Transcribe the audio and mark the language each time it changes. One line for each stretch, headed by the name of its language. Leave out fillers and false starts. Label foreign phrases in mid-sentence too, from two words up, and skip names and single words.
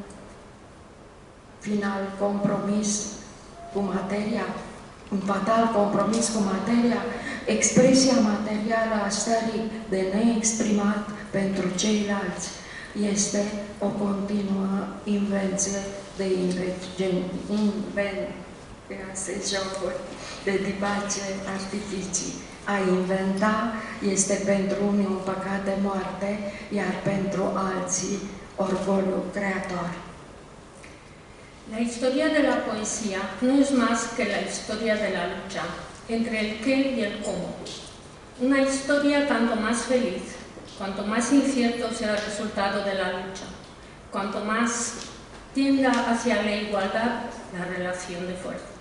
Romanian: final compromis cu materia, un fatal compromis cu materia, expresia materială a stării de neexprimat pentru ceilalți este o continuă invenție de divație, artificii. A inventa este pentru unii un păcat de moarte, iar pentru alții orgoliu creator.
Spanish: La historia de la poesía no es más que la historia de la lucha entre el qué y el cómo. Una historia tanto más feliz, cuanto más incierto sea el resultado de la lucha, cuanto más tienda hacia la igualdad la relación de fuerzas.